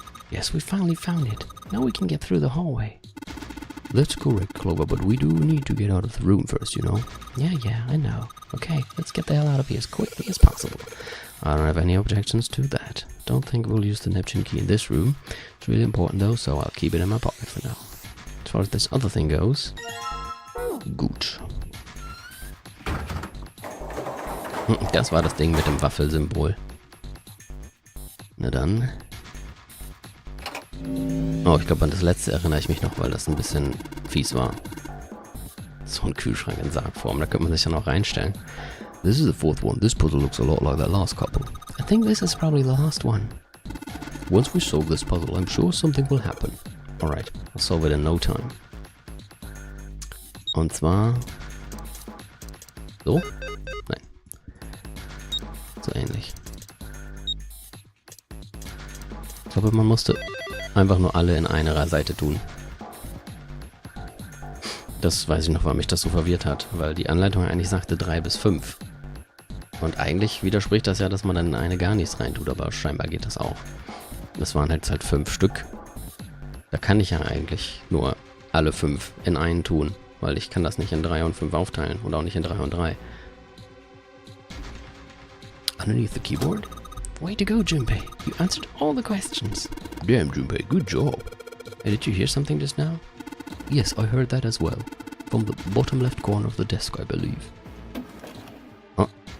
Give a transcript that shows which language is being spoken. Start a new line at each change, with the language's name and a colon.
English: Yes, we finally found it. Now we can get through the hallway. That's correct, Clover, but we do need to get out of the room first, you know? Yeah, I know. Okay, let's get the hell out of here as quickly as possible. I don't have any objections to that. Don't think we'll use the Neptune key in this room. It's really important though, so I'll keep it in my pocket for now. As far as this other thing goes...
German: Gut. Das war das Ding mit dem Waffelsymbol. Na dann. Oh, ich glaube, an das letzte erinnere ich mich noch, weil das ein bisschen fies war. So ein Kühlschrank in Sargform, da könnte man sich ja noch reinstellen.
English: This is the fourth one. This puzzle looks a lot like that last couple. I think this is probably the last one. Once we solve this puzzle, I'm sure something will happen. Alright, I'll solve it in no time.
German: Und zwar... So? Nein. So ähnlich. Ich glaube, man musste einfach nur alle in einer Seite tun. Das weiß ich noch, weil mich das so verwirrt hat, weil die Anleitung eigentlich sagte 3 bis 5. Und eigentlich widerspricht das ja, dass man dann in eine gar nichts reintut, aber scheinbar geht das auch. Das waren halt 5 Stück. Da kann ich ja eigentlich nur alle 5 in einen tun, weil ich kann das nicht in 3 und 5 aufteilen und auch nicht in 3 und 3.
English: Underneath the keyboard? Way to go, Junpei. You answered all the questions. Damn, Junpei, good job. And did you hear something just now? Yes, I heard that as well. From the bottom left corner of the desk, I believe. Oh.